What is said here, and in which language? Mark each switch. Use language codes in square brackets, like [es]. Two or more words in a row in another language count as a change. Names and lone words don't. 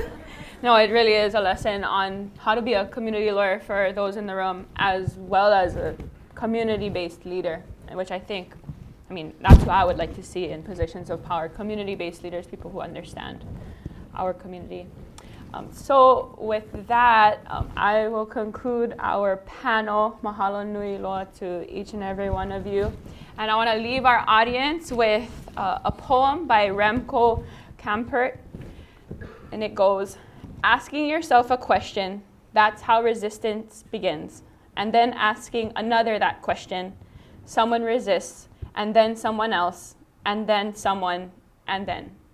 [en] No, it really is a lesson on how to be a community lawyer for those in the room, as well as a community-based leader, which I think, that's what I would like to see in positions of power, community-based leaders, people who understand our community. So with that, I will conclude our panel. [haw] Mahalo nui loa [en] to each and every one of you. And I want to leave our audience with a poem by Remco Kampert. And it goes, asking yourself a question, that's how resistance begins. And then asking another that question, someone resists, and then someone else, and then someone, and then.